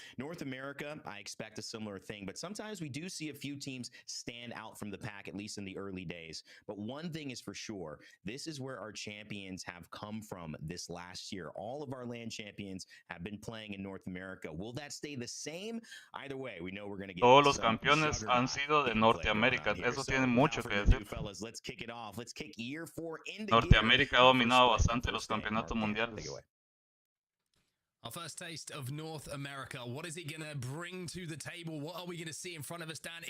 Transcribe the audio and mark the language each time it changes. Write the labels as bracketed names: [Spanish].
[English] North America, I expect a similar thing, but sometimes we do see a few teams stand out from the pack, at least in the early days. But one thing is for sure, this is where our champions have come from this last year. All of our LAN champions have been playing in North America. Will that stay the same? Either way, we know we're going to get [Spanish] todos los campeones han sido de Norteamérica. Eso tiene mucho que decir. [English] Let's kick it off. Let's kick year 4 into [Spanish] Norteamérica ha dominado bastante los campeonatos mundiales. [English] Our first taste of North America. What is it going to bring to the table? What are we going to see in front of us, Dan?